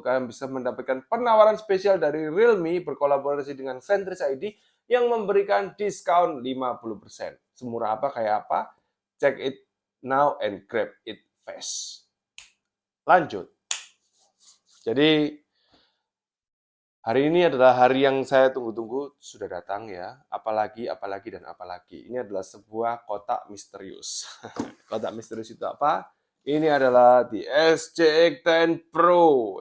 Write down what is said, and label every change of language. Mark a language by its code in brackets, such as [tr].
[id] Kalian bisa mendapatkan penawaran spesial dari Realme berkolaborasi dengan Centris ID yang memberikan diskon 50%. Semurah apa kayak apa? [en] Check it now and grab it fast. [id] Lanjut. Jadi hari ini adalah hari yang saya tunggu-tunggu, sudah datang ya. Apalagi, dan apalagi. Ini adalah sebuah kotak misterius. Kotak misterius itu apa? Ini adalah di SCX10 Pro.